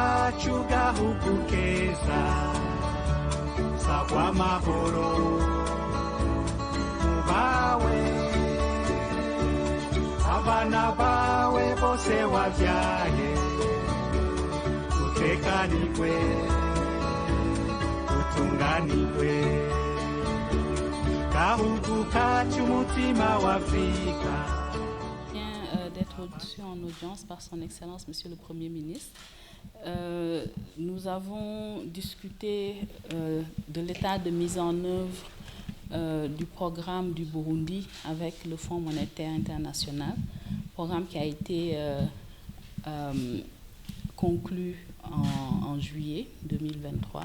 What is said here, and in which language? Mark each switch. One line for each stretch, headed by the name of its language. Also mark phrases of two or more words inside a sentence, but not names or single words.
Rundi: kacu gahugu keza sagwa mahoro bawe abana bawe bose wavyaye utekanirwe utunganirwe gahugu kacu mutima w'Afrika.
French: D'être reçu en audience par son Excellence Monsieur le Premier ministre. Nous avons discuté de l'état de mise en œuvre du programme du Burundi avec le Fonds monétaire international, programme qui a été conclu en juillet 2023.